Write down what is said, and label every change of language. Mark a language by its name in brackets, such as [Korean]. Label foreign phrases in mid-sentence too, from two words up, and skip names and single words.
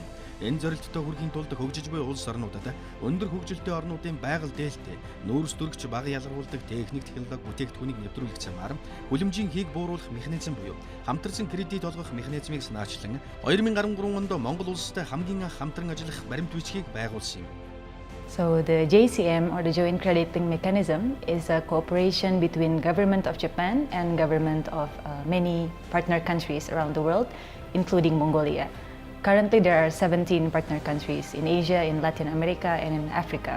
[Mongolian] Энэ зорилттой хүрэхийн тулд хөгжиж буй улс орнуудад өндөр хөгжилтэй орнуудын байгаль дээлтэй, нүүрс дүргч бага ялгаруулдаг техник, технологи бүтээгдэхүүнийг нэвтрүүлэх замаар хүлэмжийн хийг бууруулах механизм буюу хамтарсан кредит олгох механизмыг санаачлан 2013 онд Монгол улстай хамгийн анх хамтран ажиллах баримт бичгийг байгуулсан юм. [English] So the JCM, or the Joint Crediting Mechanism, is a cooperation between government of Japan and government of many partner countries around the world, including Mongolia. Currently, there are 17 partner countries in Asia, in Latin America, and in Africa.